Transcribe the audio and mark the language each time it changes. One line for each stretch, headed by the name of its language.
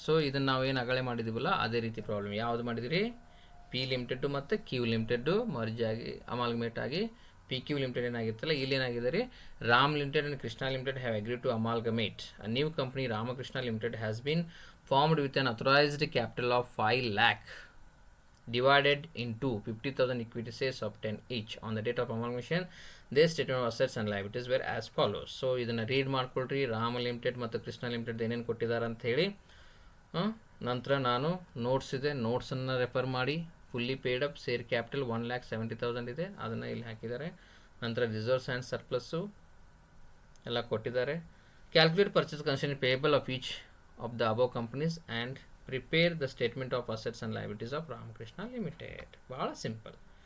Kannada: So ಇದನ್ನು ನಾವು ಏನು ಅಗಳೆ ಮಾಡಿದ್ದೀವಲ್ಲ ಅದೇ ರೀತಿ ಪ್ರಾಬ್ಲಮ್. ಯಾವುದು ಮಾಡಿದಿರಿ, ಪಿ ಲಿಮಿಟೆಡ್ಡು ಮತ್ತು ಕ್ಯೂ ಲಿಮಿಟೆಡ್ಡು ಮರ್ಜ್ ಆಗಿ ಅಮಾಲ್ಗಮೇಟ್ ಆಗಿ ಪಿ ಕ್ಯೂ ಲಿಮಿಟೆಡ್ ಏನಾಗಿತ್ತಲ್ಲ, ಇಲ್ಲಿ ಏನಾಗಿದೆ ರೀ,
English: Ram limited and Krishna limited have agree to amalgamate. A new company Ramakrishna limited has been formed with an authorised capital of 5 lakh divided into 50,000 equity shares of 10 each. On the date of amalgamation, their statement of assets and liabilities were as follows.
Kannada: So ಇದನ್ನು read ಮಾಡ್ಕೊಳ್ರಿ. Rama limited ಮತ್ತು Krishna limited ಏನೇನು ಕೊಟ್ಟಿದ್ದಾರೆ ಅಂತ ಹೇಳಿ ನಂತರ ನಾನು notes ಇದೆ, ನೋಟ್ಸನ್ನು ರೆಫರ್ ಮಾಡಿ. Fully paid up share capital 1,70,000 ಇದೆ, ಅದನ್ನು ಇಲ್ಲಿ ಹಾಕಿದ್ದಾರೆ. ನಂತರ ರಿಸರ್ವ್ಸ್ ಆ್ಯಂಡ್ ಸರ್ಪ್ಲಸ್ಸು ಎಲ್ಲ ಕೊಟ್ಟಿದ್ದಾರೆ.
English: Calculate purchase consideration payable of each of the above companies and prepare the statement of assets and liabilities of Ramakrishna limited.
Kannada: ಭಾಳ ಸಿಂಪಲ್.